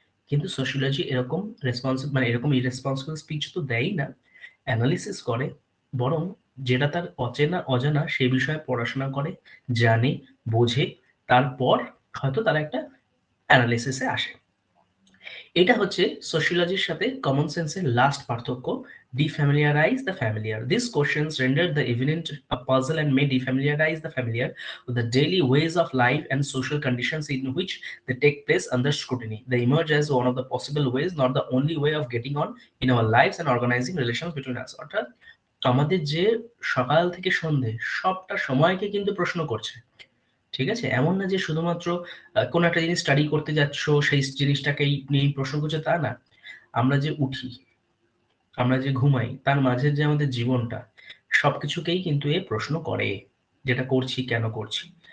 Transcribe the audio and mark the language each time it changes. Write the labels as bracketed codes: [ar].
[bn] কিন্তু সোশিওলজি এরকম মানে এরকম ইরেসপন্সিবল স্পিচ তো দেয়ই না, অ্যানালিসিস করে, বরং যেটা তার অচেনা অজানা সে বিষয়ে পড়াশোনা করে, জানে, বোঝে, তারপর হয়তো তারা একটা অ্যানালিসিসে আসে। এটা হচ্ছে সোশিওলজির সাথে কমন সেন্সের লাস্ট পার্থক্য, [en] Defamiliarize the familiar. This questions render the event a puzzle and may defamiliarize the familiar with the daily ways of life and social conditions in which they take place under scrutiny. They emerge as one of the possible ways, not the only way of getting on in our lives and organizing relations between us. [bn] অর্থাৎ আমাদের যে সকাল থেকে সন্ধে সবটা সময়কে কিন্তু প্রশ্ন করছে। ঠিক আছে, এমন না যে শুধুমাত্র কোনো একটা জিনিস স্টাডি করতে যাচ্ছ সেই জিনিসটাকেই নিয়ে প্রশ্ন করছে, তা না। আমরা যে উঠি, আমরা যে ঘুমাই, তার মাঝের যে আমাদের জীবনটা, সবকিছুকেই কিন্তু এ প্রশ্ন করে, যেটা করছি কেন করছি।